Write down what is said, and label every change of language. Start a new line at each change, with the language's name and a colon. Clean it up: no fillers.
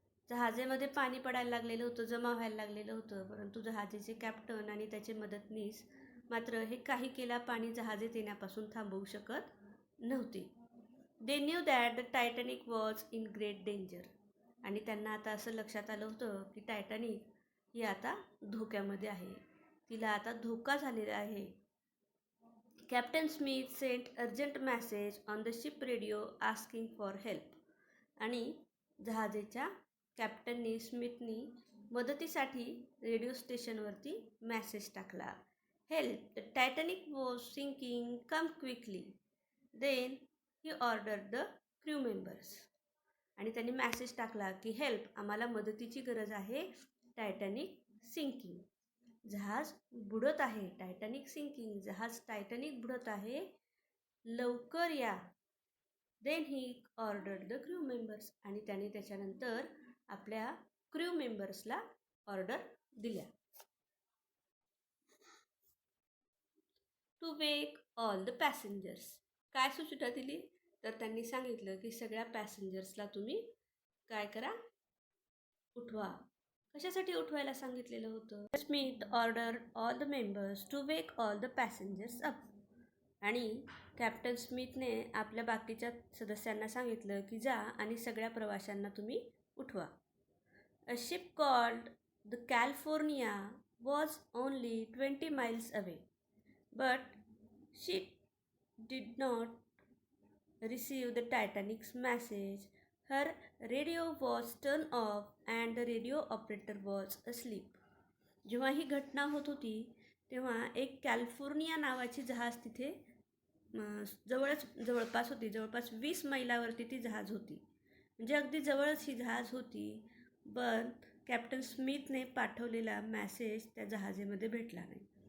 Marathi: जहाजेमध्ये पाणी पडायला लागलेलं होतं, जमा व्हायला लागलेलं होतं, परंतु जहाजेचे कॅप्टन आणि त्याचे मदतनीस मात्र हे काही केला पाणी जहाजेत येण्यापासून थांबवू शकत नव्हते.
English: They knew that the Titanic was in great danger.
Marathi: आणि त्यांना आता असं लक्षात आलं होतं की टायटॅनिक ही आता धोक्यामध्ये आहे, तिला आता धोका झालेला आहे.
English: Captain Smith sent urgent message on the ship radio asking for help.
Marathi: आणि जहाजेच्या कॅप्टननी स्मिथनी मदतीसाठी रेडिओ स्टेशनवरती मेसेज टाकला.
English: Help, the Titanic was sinking, come quickly. Then he order the crew members.
Marathi: आणि त्यांनी मेसेज टाकला की हेल्प, आम्हाला मदतीची गरज आहे, टायटॅनिक सिंकिंग, जहाज बुडत आहे. टायटॅनिक सिंकिंग, जहाज टायटॅनिक बुडत आहे, लवकर या.
English: Then he order the crew members.
Marathi: आणि त्यांनी त्याच्यानंतर आपल्या क्रू मेंबर्सला ऑर्डर दिल्या.
English: To wake all the passengers.
Marathi: काय सूचना दिली? तर त्यांनी सांगितलं की सगळ्या पॅसेंजर्सला तुम्ही काय करा, उठवा. कशासाठी उठवायला सांगितलेलं होतं?
English: Smith order all the members to wake all the passengers up.
Marathi: आणि कॅप्टन स्मिथने आपल्या बाकीच्या सदस्यांना सांगितलं की जा आणि सगळ्या प्रवाशांना तुम्ही उठवा.
English: A ship called the California was only 20 miles away, but she did not receive the Titanic's message. Her radio was turned off and the radio operator was asleep.
Marathi: जेव्हा ही घटना होत होती तेव्हा एक कॅलिफोर्निया नावाची जहाज तिथे जवळपास होती. जवळपास 20 मैलावरती ती जहाज होती, म्हणजे अगदी जवळच ही जहाज होती. पण कॅप्टन स्मिथने पाठवलेला मेसेज त्या जहाजेमध्ये भेटला नाही.